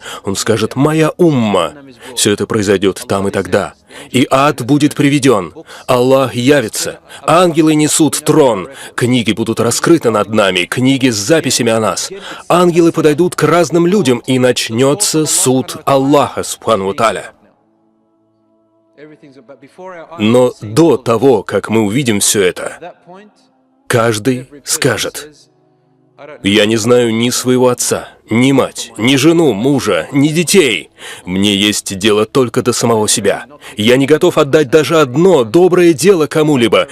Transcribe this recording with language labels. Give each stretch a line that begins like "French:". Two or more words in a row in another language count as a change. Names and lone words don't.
Russian: Он скажет: «Моя умма». Все это произойдет там и тогда. И ад будет приведен. Аллах явится. Ангелы несут трон. Книги будут раскрыты над нами, книги с записями о нас. Ангелы подойдут к разным людям, и начнется суд Аллаха,
Arabic: سبحانه وتعالى.
Russian: Но до того, как мы увидим все это, каждый скажет: «Я не знаю ни своего отца, ни мать, ни жену, мужа, ни детей. Мне есть дело только до самого себя. Я не готов отдать даже одно доброе дело кому-либо.